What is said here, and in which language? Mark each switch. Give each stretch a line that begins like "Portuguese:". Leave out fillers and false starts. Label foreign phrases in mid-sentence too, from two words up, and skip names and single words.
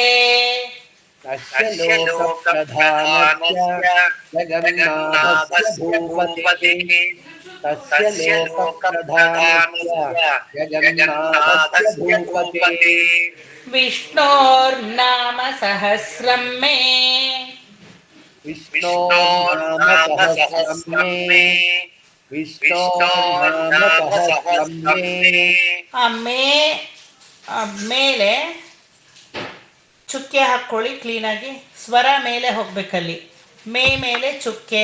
Sanskrit: तस्य लोकप्रधानस्य जगन्नाथस्य भूपते तस्य लोकप्रधानस्य जगन्नाथस्य भूपते. विष्णोर्नाम सहस्रं मे
Kannada: ಅಮ್ಮೆ ಮೇಲೆ ಚುಕ್ಕೆ ಹಾಕ್ಕೊಳ್ಳಿ ಕ್ಲೀನಾಗಿ. ಸ್ವರ ಮೇಲೆ ಹೋಗ್ಬೇಕಲ್ಲಿ. ಮೇಲೆ ಚುಕ್ಕೆ.